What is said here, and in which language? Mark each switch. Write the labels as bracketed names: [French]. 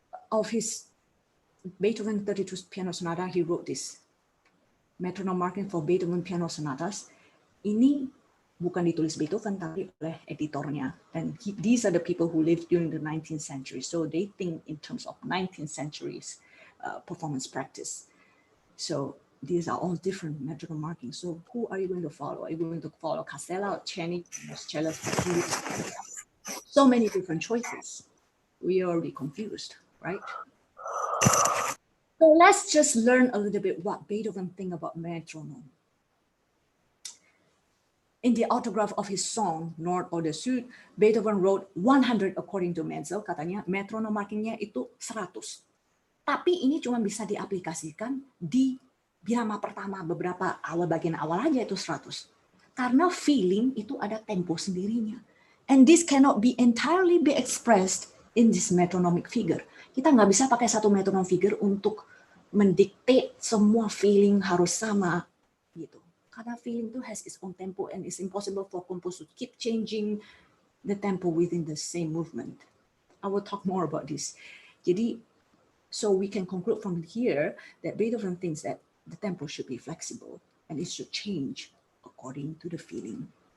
[English] Of his Beethoven 32 piano sonata, he wrote this metronome marking for Beethoven piano sonatas. [Indonesian] Ini bukan ditulis Beethoven tapi oleh editornya. [English] And these are the people who lived during the 19th century. So they think in terms of 19th century's performance practice. So these are all different metronome markings. So who are you going to follow? Are you going to follow Casella or Czerny, Cello? So many different choices. We are already confused, right? So let's just learn a little bit what Beethoven think about metronome. In the autograph of his song, Nord oder Süd, Beethoven wrote 100 according to Menzel, [Indonesian] katanya metronome markingnya itu 100. Tapi ini cuma bisa diaplikasikan di birama pertama, beberapa bagian awal aja itu 100. Karena feeling itu ada tempo sendirinya. [English] And this cannot be entirely be expressed in this metronomic figure. [Indonesian] Kita nggak bisa pakai satu metronome figure untuk mendikte semua feeling harus sama gitu. Karena feeling itu [English] has its own tempo and it's impossible for composer to keep changing the tempo within the same movement. I will talk more about this. Jadi, so we can conclude from here that Beethoven thinks that the tempo should be flexible and it should change according to the feeling.